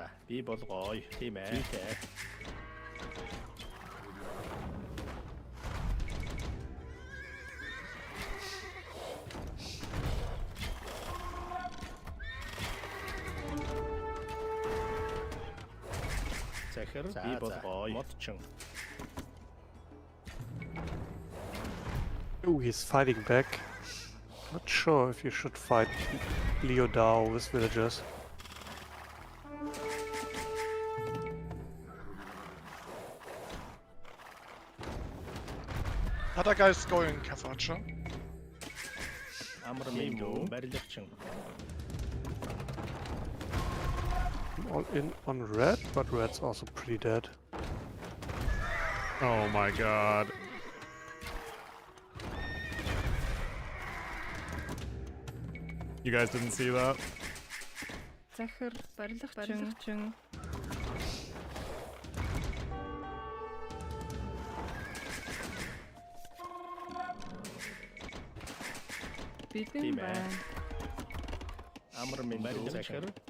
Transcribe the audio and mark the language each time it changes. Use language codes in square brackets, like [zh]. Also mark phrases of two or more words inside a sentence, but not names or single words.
[mn] Би болгоё. Тийм ээ. Захир. Би болгоё. Модчин. [en] Oh, he's fighting back. Not sure if you should fight Leo Dao with villagers. Other guys going Kafacha. [mn] Амар минь дүү. Барилгачин. [en] All in on red, but red's also pretty dead. Oh my god. You guys didn't see that? [mn] Захир. Барилгачин. Бэлэн байна. Амар минь дүү. Захир.